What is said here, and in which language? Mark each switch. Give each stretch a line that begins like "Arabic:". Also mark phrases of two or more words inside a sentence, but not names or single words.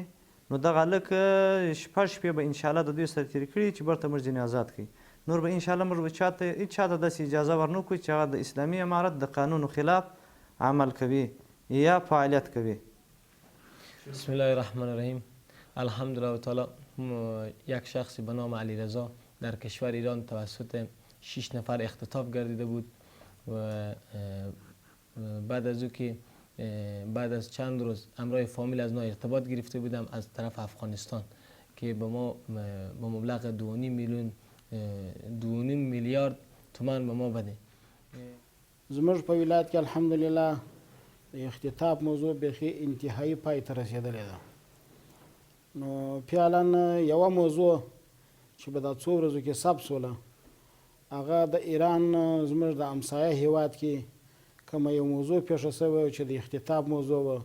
Pashto: نو دغه هلک 6 شپې به انشاءالله د دوی سره تېرې کړي چې برته موږ ځینې آزاد کړي. نور به انشاءالله موږ به هېڅ چاته داسې اجازه ورنه کړو چې هغه د اسلامي امارت د قانونو خلاف عمل کوي یا فعالیت کوي.
Arabic: بسم الله الرحمن الرحیم. الحمدلله تعالی
Persian: یک شخصی به نام علیرضا در کشور ایران توسط 6 نفر اختطاف گردیده بود و بعد از او که بعد از چند روز همراه فامیل از ما ارتباط گرفته بودم از طرف افغانستان که به ما با مبلغ 2.5 میلیارد تومان به ما بده.
Pashto: زموږ په ولایت کې الحمدلله د اختطاف موضوع بیخي انتهایی پای ته رسېدلې ده. نو فعلا یوه موضوع چې به دا څو ورځو کې ثبت شوله، هغه د ایران زموږ د همسایه هیواد کې کومه یو موضوع پیښه شوې چې د اختطاف موضوع وه.